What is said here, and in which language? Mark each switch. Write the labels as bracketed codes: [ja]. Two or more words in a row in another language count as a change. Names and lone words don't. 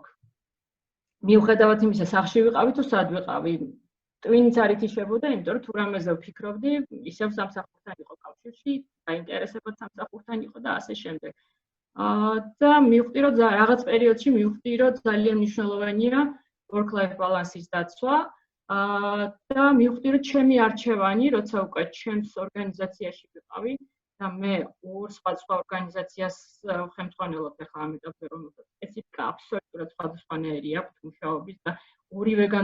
[ka] მიუხედავად იმისა, სახლში ვიყავი თუ სად ვიყავი, ტვინიც არ ითიშებოდა, იმიტომ რომ თუ რამეზე ვფიქრობდი, ისევ სამსახურთან იყო კავშირში, დაინტერესებოდ სამსახურთან იყო და ასე შემდეგ. და მივხვდი, რომ რაღაც პერიოდში მივხვდი, რომ ძალიან მნიშვნელოვანია [en] work-life balance- [ka] ის დაცვა და მივხვდი, რომ ჩემი არჩევანი, როცა უკვე ჩემს ორგანიზაციაში ვიყავი და მე ორ სხვა ორგანიზაციას ხელმძღვანელობ ახლა ამ ეტაპზე, რომელსაც სპეციფიკა აბსოლუტურად სხვადასხვანაირი აქვს მუშაობის და ორივეგან